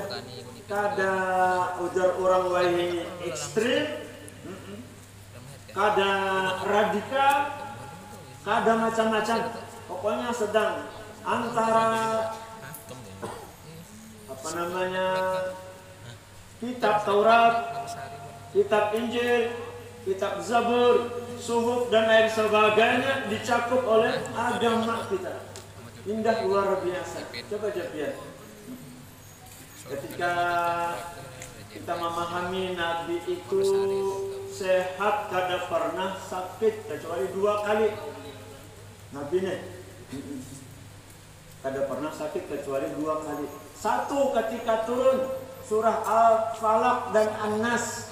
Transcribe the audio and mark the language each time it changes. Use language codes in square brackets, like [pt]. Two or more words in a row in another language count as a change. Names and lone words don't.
[bjn] Kada ujar orang lain ekstrim, kada radikal, kada macam-macam. [id] Pokoknya sedang antara kitab Taurat, kitab Injil, kitab Zabur, Suhuf dan lain sebagainya dicakup oleh agama kita. [bjn] Indah luar biasa. Coba lihat. Ketika kita memahami Nabi itu sehat, kada pernah sakit kecuali 2 kali. Nabi nih kada pernah sakit kecuali 2 kali. 1 ketika turun surah Al-Falaq dan An-Nas.